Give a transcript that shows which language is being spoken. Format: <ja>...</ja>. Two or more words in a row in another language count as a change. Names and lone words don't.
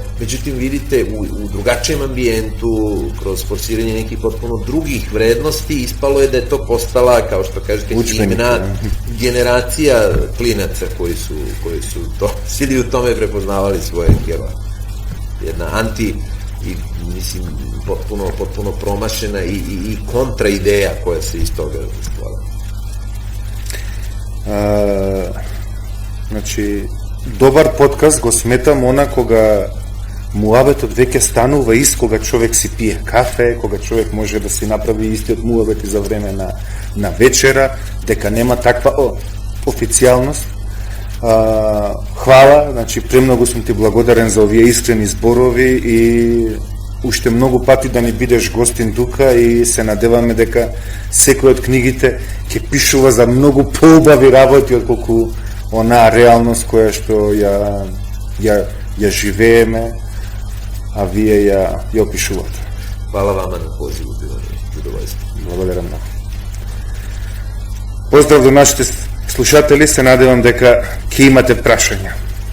<sr>Međutim, vidite, u drugačijem ambijentu, kroz forsiranje nekih potpuno drugih vrednosti, ispalo je da je to postala, kao što kažete, generacija klinaca koji su to sili u tome prepoznavali svoje heroje. Jedna mislim, potpuno promašena i kontra ideja koja se iz toga stvara.</sr> <mk>Значи, добар подкаст го сметам она кога муабетот веќе станува ист, кога човек си пие кафе, кога човек може да си направи истиот муабет и за време на вечера, дека нема таква официјалност. Хвала, значи премногу сум ти благодарен за овие искрени зборови и уште многу пати да ни бидеш гостин тука и се надеваме дека секој од книгите ќе пишува за многу поубави работи отколку онаа реалност која што ја живееме, а вие ја опишувате.</mk> <sr>Hvala vama na pozivu, bilo mi zadovoljstvo.</sr> <mk>Благодарам многу. Поздрав до нашите слушатели, се надевам дека ќе имате прашања.</mk>